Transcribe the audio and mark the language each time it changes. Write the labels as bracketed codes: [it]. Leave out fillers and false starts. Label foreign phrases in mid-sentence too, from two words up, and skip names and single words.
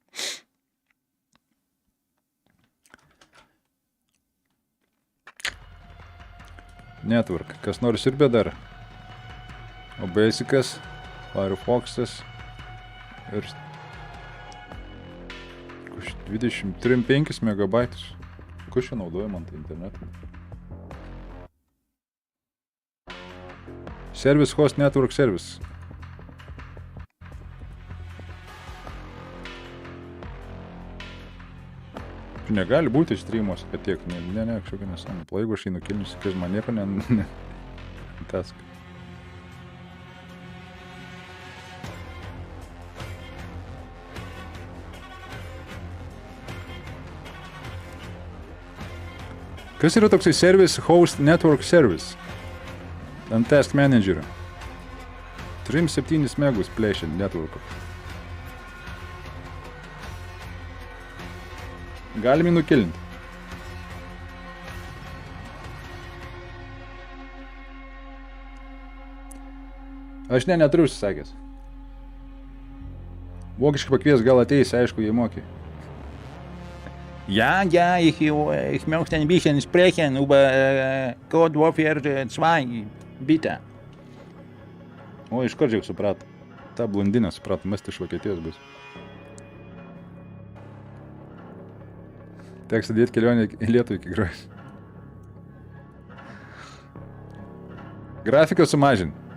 [lt] Network. Kas nors sirbė dar? Abejais, Firefox'as ir 23,5 megabaitus. Ko čia naudoja man tai internetą? [en] Service host network service. [lt] Negali būti streamos, kad tiek, ne, kažkokia nesąmonė. Jeigu aš jį nukilnusi, kai man nieko task. Kas yra toksai [en] service host network service? [lt] Ant task managerio. 3,7 megus plėšiant networko. Galim jį nukilinti. Aš neturiu užsisakęs. Vokiškai pakvies, gal ateis, aišku, jį mokė. [de] Ja, ich möchte ein bisschen sprechen über COD Warfare 2, bitte. [lt] O, iš kart žiūrėk suprato. Ta blondinė suprato, mes iš Vokietijos bus. Teks sudėti kelionę į Lietuvą iki Grojus. Grafiką sumažinti.